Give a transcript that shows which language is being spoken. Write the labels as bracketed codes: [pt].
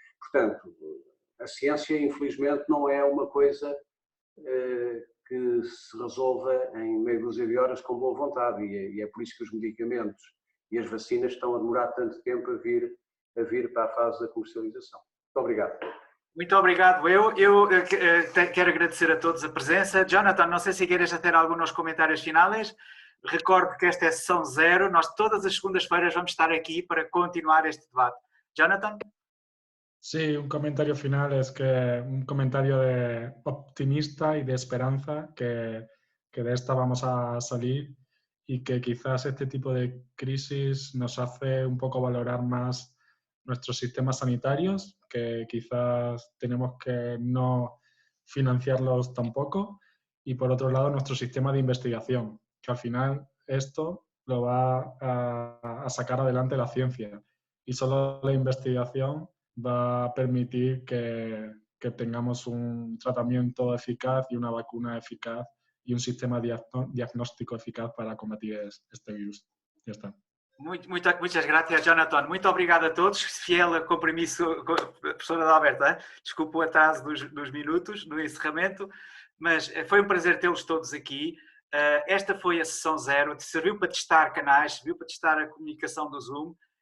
[pt] Portanto, a ciência, infelizmente, não é uma coisa que se resolva em meia dúzia de horas com boa vontade e é por isso que os medicamentos e as vacinas estão a demorar tanto tempo a vir para a fase da comercialização. Muito obrigado. Muito obrigado. Eu quero agradecer a todos a presença. Jonathan, não sei se queres ter alguns comentários finais. Recordo que esta é a sessão 0. Nós todas as segundas-feiras vamos estar aquí para continuar este debate. Jonathan? [es] Sí, un comentario final es que un comentario de optimista y de esperanza que de esta vamos a salir y que quizás este tipo de crisis nos hace un poco valorar más nuestros sistemas sanitarios, que quizás tenemos que no financiarlos tampoco, y por otro lado nuestro sistema de investigación, que al final esto lo va a sacar adelante la ciencia y solo la investigación va a permitir que tengamos un tratamiento eficaz y una vacuna eficaz y un sistema diagnóstico eficaz para combatir este virus. Ya está. [pt] Muitas graças, Jonathan. Muito obrigado a todos. Fiel a compromisso, professora Adalberto, desculpe o atraso dos minutos no encerramento, mas foi um prazer tê-los todos aqui. Esta foi a sessão 0, serviu para testar canais, serviu para testar a comunicação do Zoom.